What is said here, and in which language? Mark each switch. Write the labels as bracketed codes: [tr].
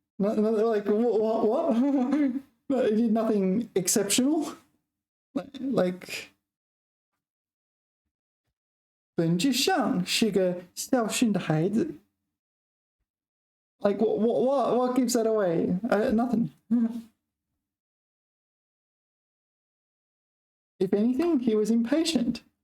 [en] Like what? He did nothing exceptional. Like [zh] 本质上是个孝顺的孩子. [en] Like what gives that away? Nothing. If anything, he was impatient.